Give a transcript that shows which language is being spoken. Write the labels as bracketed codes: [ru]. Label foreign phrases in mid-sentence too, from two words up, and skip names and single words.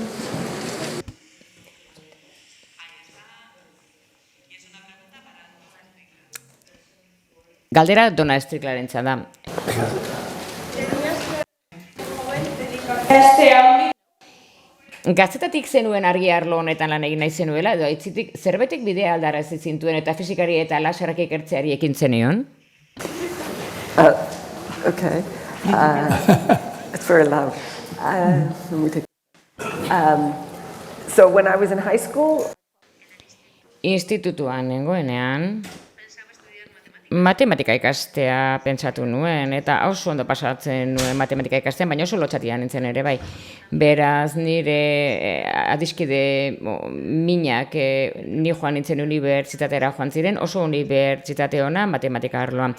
[eu] Galdera Donna Stricklandrentzat da. Gaztetatik zenuen argi arlo honetan lan egin nahi zenuela, edo aitzitik zerbetik bidea aldarazi zintuen eta fisikari eta laserrak ikertzeari ekin zenion? [en] Okay. It's very loud. Let me take. So when I was in high school, [eu] Institutuan nengoenean, matematika ikastea pentsatu nuen, eta oso ondo pasatzen nuen matematika ikastean, baina oso lotxatia nintzen ere bai. Beraz, nire adiskide minak ni joan nintzen unibertsitatera joan ziren, oso unibertsitate ona matematika arloan.